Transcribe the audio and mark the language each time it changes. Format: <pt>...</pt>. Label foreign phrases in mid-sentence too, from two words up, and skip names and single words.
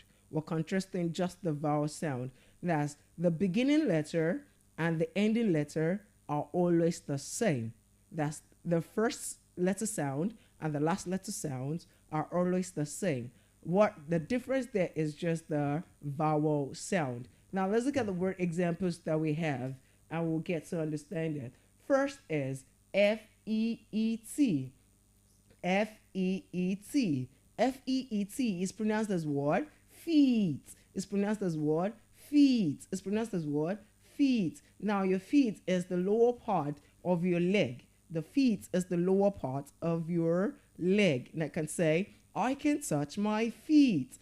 <en>We're contrasting just the vowel sound. That's the beginning letter and the ending letter are always the same. That's the first letter sound and the last letter sounds are always the same. What the difference there is just the vowel sound. Now let's look at the word examples that we have and we'll get to understand it. First is F-E-E-T. F-E-E-T. F-E-E-T is pronounced as what? Feet. It's pronounced as what? Feet. It's pronounced as what? Feet. Now your feet is the lower part of your leg. The feet is the lower part of your leg. And I can say, I can touch my feet.</en>